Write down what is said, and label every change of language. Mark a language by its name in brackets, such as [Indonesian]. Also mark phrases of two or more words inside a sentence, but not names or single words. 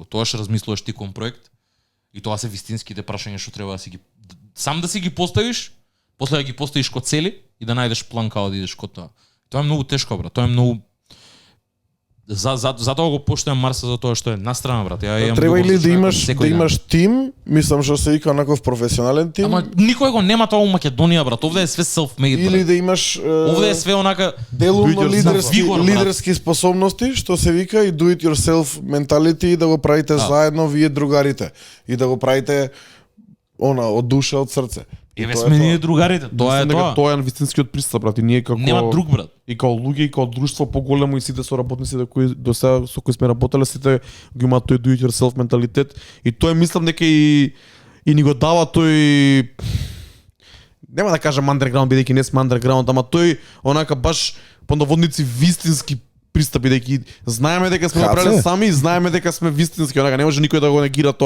[Macedonian] Тоа што размислуваш ти кон проект и тоа се вистинските прашања што треба да си ги сам да си ги поставиш, после да ги поставиш ко цели и да најдеш план како да идеш кон тоа. Тоа е многу тешко, брат. Тоа е многу затоа го поштувам Марса за тоа што е настрана, брат. Ја имам Треба љубов или за да човекот имаш секој да ден. имаш тим, мислам што се вика онаков професионален тим. Ама никој го нема тоа у Македонија, брат. Овде е све self-made, или брат. да имаш Овде е све онака делумно [English] do it yourself. [Macedonian] Вигор, брат. лидерски способности, што се вика и [English] do it yourself mentality [Macedonian] и да го правите заедно вие другарите и да го правите од душа, од срце. И Еве тоа е сме тоа. ние другарите. Тоа е Мислам дека тоа. Тоа е вистинскиот пристап брат и ние како Нема друг, брат. и као луѓе и као друштво поголемо и сите соработници кои до сега со кои сме работеле сите го имаат тој [English] do it yourself [Macedonian] менталитет и тоа мислам дека и ни го дава тој нема да кажам underground бидејќи не сме underground, ама тој онака баш по наводници вистински пристап бидејќи знаеме дека сме Хаце? направиле сами и знаеме дека сме вистински, онака не може никој да го негира тоа.